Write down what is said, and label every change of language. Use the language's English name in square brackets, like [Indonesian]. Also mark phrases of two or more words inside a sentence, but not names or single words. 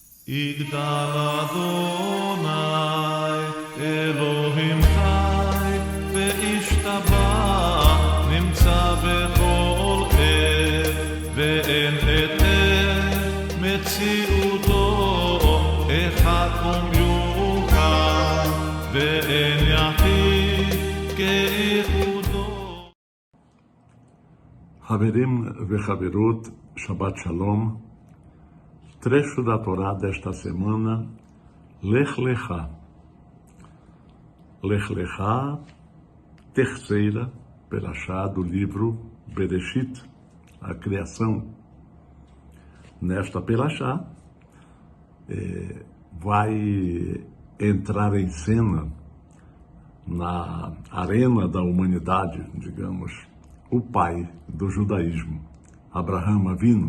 [Hebrew] יגדל אדוני אלוהים חי וישתבח נמצא בכל עת ואין את מציאותו אחד ומיוחד ואין יחיד כאיחודו. חברים וחברות, שבת שלום. [Portuguese] Trecho da Torá desta semana, Lech Lechá. Lech Lechá, terceira perashá do livro Bereshit, a criação. Nesta perashá, vai entrar em cena, na arena da humanidade, digamos, o pai do judaísmo, Abraham Avinu.